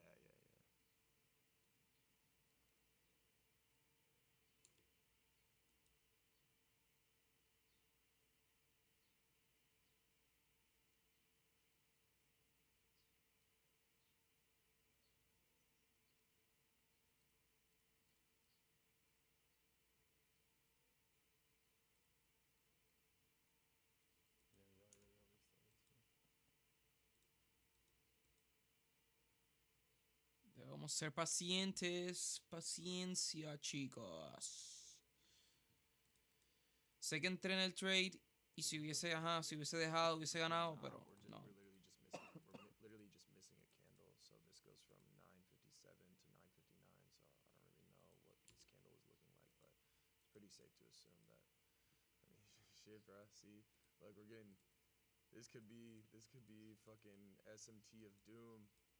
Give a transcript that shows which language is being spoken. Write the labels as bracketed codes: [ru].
[en] Yeah, we are really overstaying too. [es] Debemos ser pacientes. Paciencia, chicos. Sé que entré en el trade y si hubiese, ajá, si hubiese dejado, hubiese ganado, pero no. [en] We're literally just missing. Literally just missing a candle. So this goes from 957 to 959. So I don't really know what this candle was looking like, but it's pretty safe to assume that. I mean, shit, bro. See, look, we're getting. This could be fucking SMT of doom.